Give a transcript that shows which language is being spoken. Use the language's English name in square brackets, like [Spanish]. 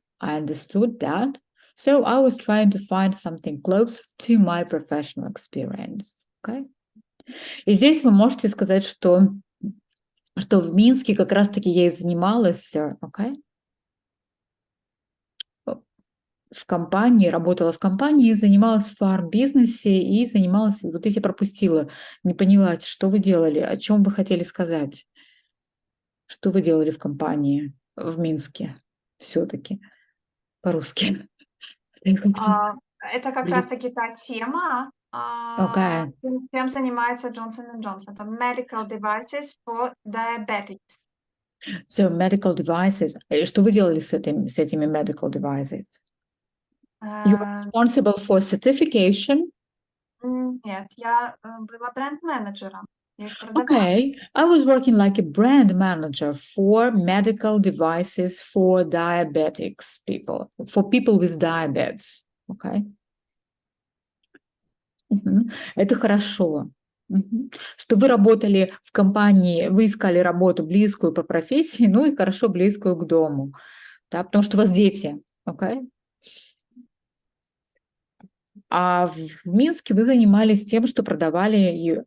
[English] I understood that. So I was trying to find something close to my professional experience. Okay. [Russian] И здесь вы можете сказать, что в Минске как раз-таки я и занималась, okay? В компании, работала в компании, занималась в фарм-бизнесе и занималась, вот здесь я пропустила, не поняла, что вы делали, о чем вы хотели сказать, что вы делали в компании в Минске все-таки по-русски. Это как раз-таки та тема, [English] Okay. [Russian] чем занимается [English] Johnson & Johnson. [Russian] Это [English] medical devices for diabetics. So medical devices. [Russian] Что вы делали с этими medical devices? [English] You were responsible for certification? [Russian] Нет, я была бренд-менеджером. [English] Okay, I was working like a brand manager for medical devices for diabetics people, for people with diabetes. Okay. [Russian] Это хорошо. Что вы работали в компании, вы искали работу близкую по профессии, ну и хорошо близкую к дому, да, потому что у вас дети, окей? А в Минске вы занимались тем, что продавали.